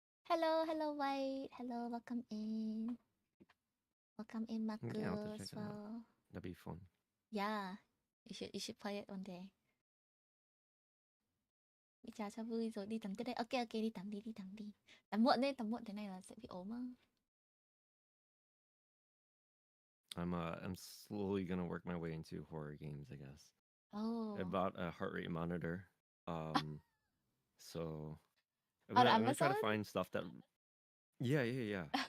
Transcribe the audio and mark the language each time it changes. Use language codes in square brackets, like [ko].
[en] Hello, hello, White. Hello, welcome in. Welcome in, Marcus. yeah, I'll have to check it out. That'd be fun. Yeah, you should play it one day. [vi] Đi chào cho vui rồi đi tắm tới đây. Ok ok đi tắm đi, đi tắm đi. Tắm muộn thế này là sẽ bị ốm á. [en] I'm slowly gonna work my way into horror games, I guess. Oh. I bought a heart rate monitor. So On I'm gonna try Amazon? to find stuff that. Yeah.